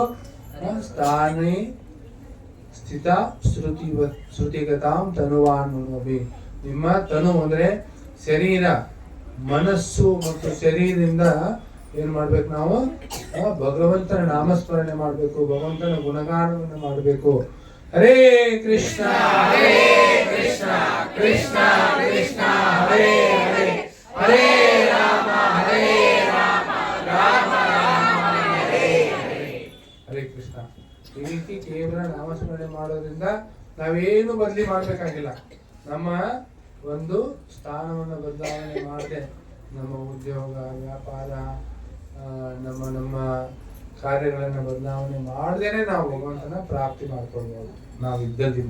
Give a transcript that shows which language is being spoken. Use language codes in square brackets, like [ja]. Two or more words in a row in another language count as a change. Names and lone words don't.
[sa] ಸ್ಥಾನೇ ಸ್ಥಿತ ಶ್ರುತಿಗತಾಂ ತನುವಾನ್ ಮನೋಭಿ. [kn] ನಿಮ್ಮ ತನು ಅಂದ್ರೆ ಶರೀರ, ಮನಸ್ಸು ಮತ್ತು ಶರೀರದಿಂದ ಏನ್ ಮಾಡ್ಬೇಕು? ನಾವು ಭಗವಂತನ ನಾಮಸ್ಮರಣೆ ಮಾಡ್ಬೇಕು, ಭಗವಂತನ ಗುಣಗಾನವನ್ನು ಮಾಡ್ಬೇಕು. [sa] ಹರೇ ಕೃಷ್ಣ ಹರೇ ಕೃಷ್ಣ ಕೃಷ್ಣ ಕೃಷ್ಣ ಹರೇ ಹರೇ ಹರೇ ರಾಮ ರಾಮ ರಾಮ ಹರೇ ಹರೇ. ಹರೇ ಕೃಷ್ಣ. [kn] ಈ ರೀತಿ ಕೇವಲ ನಾಮಸ್ಮರಣೆ ಮಾಡೋದ್ರಿಂದ ನಾವೇನು ಬದಲಿ ಮಾಡ್ಬೇಕಾಗಿಲ್ಲ. ನಮ್ಮ ಒಂದು ಸ್ಥಾನವನ್ನು ಬದಲಾವಣೆ ಮಾಡದೆ, ನಮ್ಮ ಉದ್ಯೋಗ ವ್ಯಾಪಾರ ನಮ್ಮ ಕಾರ್ಯಗಳನ್ನು ಬದಲಾವಣೆ ಮಾಡದೇನೆ ನಾವು ಭಗವಂತನ ಪ್ರಾಪ್ತಿ ಮಾಡ್ಕೊಳ್ಬೋದು ನಾವು ಇದ್ದದಿಂದ.